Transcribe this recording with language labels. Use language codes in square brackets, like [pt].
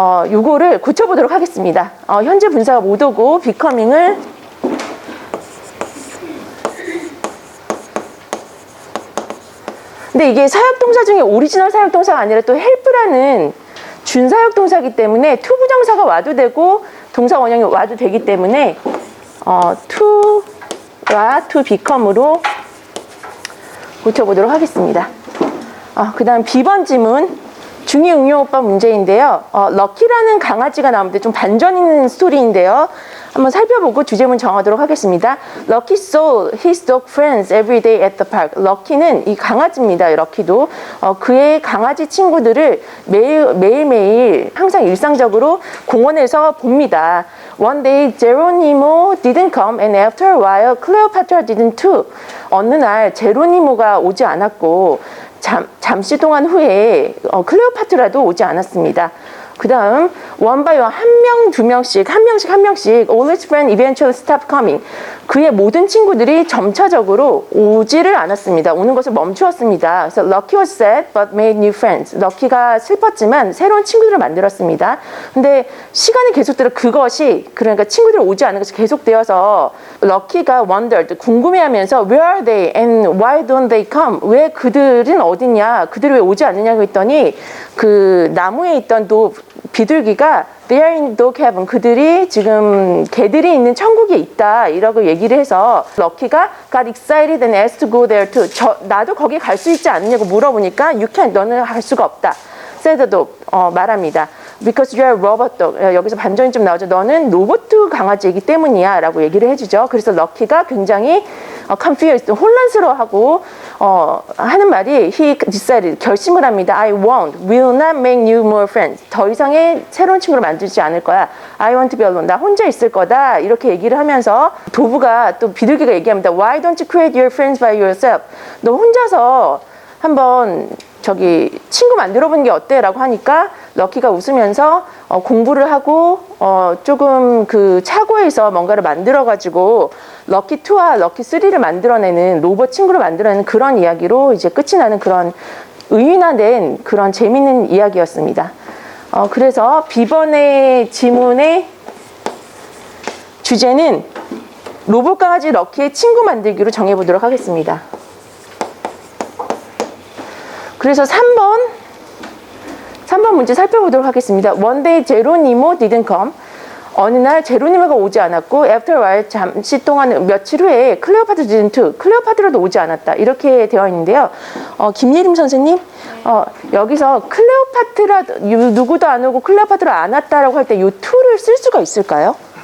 [ko] 요거를 고쳐보도록 하겠습니다. 현재 분사가 못 오고 becoming을 근데 이게 사역동사 중에 오리지널 사역동사가 아니라 또 help라는 준사역동사이기 때문에 to 부정사가 와도 되고 동사 원형이 와도 되기 때문에 to와 to become으로 고쳐보도록 하겠습니다. 그 다음 B번 지문. 중2 응용오빠 문제인데요. 럭키라는 강아지가 나오는데 좀 반전 있는 스토리인데요. 한번 살펴보고 주제문 정하도록 하겠습니다. [en] Lucky saw his dog friends every day at the park. [ko] 럭키는 이 강아지입니다. 럭키도 그의 강아지 친구들을 매일매일 항상 일상적으로 공원에서 봅니다. [en] One day Geronimo didn't come and after a while Cleopatra didn't too. [ko] 어느 날 제로니모가 오지 않았고 잠시 동안 후에 클레오파트라도 오지 않았습니다. 그 다음 [en] one by one [ko] 한 명, 두 명씩 [en] all his friends eventually stopped coming. [ko] 그의 모든 친구들이 점차적으로 오지를 않았습니다. 오는 것을 멈추었습니다. 그래서 [en] Lucky was sad but made new friends. [ko] 럭키가 슬펐지만 새로운 친구들을 만들었습니다. 근데 시간이 계속되어 그러니까 친구들이 오지 않은 것이 계속되어서 럭키가 wondered, 궁금해하면서 [en] where are they and why don't they come? [ko] 왜 그들은 어딨냐? 그들이 왜 오지 않느냐고 했더니 그 나무에 있던 비둘기가 [en] they are in dog heaven. [ko] 그들이 지금 개들이 있는 천국에 있다 이라고 얘기를 해서 럭키가 [en] got excited and asked to go there too. [ko] 나도 거기 갈 수 있지 않느냐고 물어보니까 [en] you can't, [ko] 너는 갈 수가 없다. [en] said the dog, [ko] 말합니다. [en] Because you are a robot dog. [ko] 여기서 반전이 좀 나오죠. 너는 로봇 강아지이기 때문이야 라고 얘기를 해주죠. 그래서 럭키가 굉장히 confused, 혼란스러워하고 하는 말이 [en] he decided, [ko] 결심을 합니다. [en] I will not make new more friends. [ko] 더 이상의 새로운 친구를 만들지 않을 거야. [en] I want to be alone. [ko] 나 혼자 있을 거다. 이렇게 얘기를 하면서 도부가 또 비둘기가 얘기합니다. [en] Why don't you create your friends by yourself? [ko] 너 혼자서 한번 친구 만들어 보는 게 어때? 라고 하니까 럭키가 웃으면서 공부를 하고 조금 그 차고에서 뭔가를 만들어 가지고 럭키 2와 럭키 3를 만들어내는 로봇 친구를 만들어내는 그런 이야기로 이제 끝이 나는 그런 의인화된 그런 재밌는 이야기였습니다. 그래서 B번의 지문의 주제는 로봇 강아지 럭키의 친구 만들기로 정해보도록 하겠습니다. 그래서 3번 문제 살펴보도록 하겠습니다. [en] One day Geronimo didn't come. [ko] 어느 날 제로니모가 오지 않았고 [en] after a while [ko] 잠시 동안 며칠 후에 클레오파트라 [en] didn't too. [ko] 클레오파트라도 오지 않았다. 이렇게 되어 있는데요. 김예림 선생님, 여기서 클레오파트라 누구도 안 오고 클레오파트라 안 왔다라고 할 때 이 to를 쓸 수가 있을까요?